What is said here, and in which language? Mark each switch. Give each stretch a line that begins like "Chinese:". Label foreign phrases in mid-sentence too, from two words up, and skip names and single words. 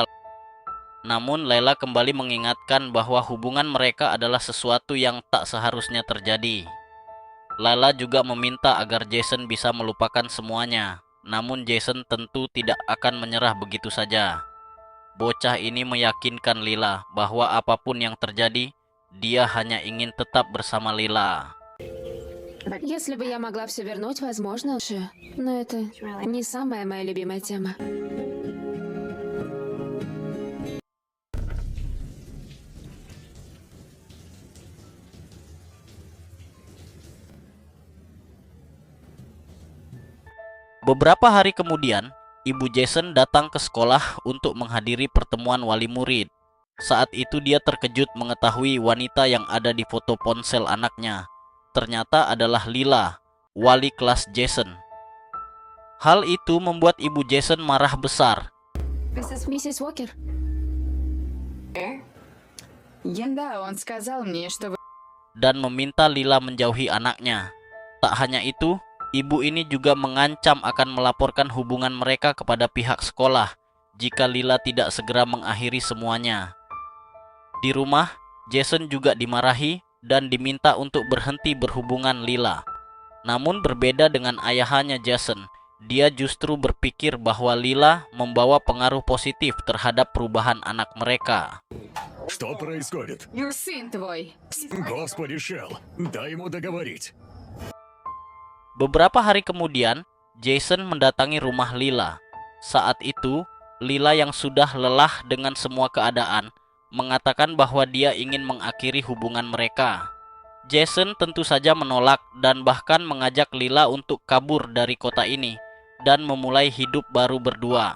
Indonesian: Namun Layla kembali mengingatkan bahwa hubungan mereka adalah sesuatu yang tak seharusnya terjadi. Layla juga meminta agar Jason bisa melupakan semuanya. Namun Jason tentu tidak akan menyerah begitu saja. Bocah ini meyakinkan Lila bahwa apapun yang terjadi, dia hanya ingin tetap bersama Lila.
Russian: Если бы я могла все вернуть, возможно, лучше. Но это не самая моя любимая тема.
Indonesian: Beberapa hari kemudian, ibu Jason datang ke sekolah untuk menghadiri pertemuan wali murid. Saat itu dia terkejut mengetahui wanita yang ada di foto ponsel anaknya ternyata adalah Lila, wali kelas Jason. Hal itu membuat ibu Jason marah besar.
Russian: Миссис Уокер, Да, он сказал мне, что вы...
Indonesian: Dan meminta Lila menjauhi anaknya. Tak hanya itu, ibu ini juga mengancam akan melaporkan hubungan mereka kepada pihak sekolah jika Lila tidak segera mengakhiri semuanya. Di rumah, Jason juga dimarahi dan diminta untuk berhenti berhubungan Lila. Namun berbeda dengan ayahannya Jason, dia justru berpikir bahwa Lila membawa pengaruh positif terhadap perubahan anak mereka.
Russian: Что происходит? Сын твой. Господи, Шелл, дай ему договорить.
Indonesian: Beberapa hari kemudian, Jason mendatangi rumah Lila. Saat itu, Lila yang sudah lelah dengan semua keadaan, mengatakan bahwa dia ingin mengakhiri hubungan mereka. Jason tentu saja menolak dan bahkan mengajak Lila untuk kabur dari kota ini dan memulai hidup baru berdua.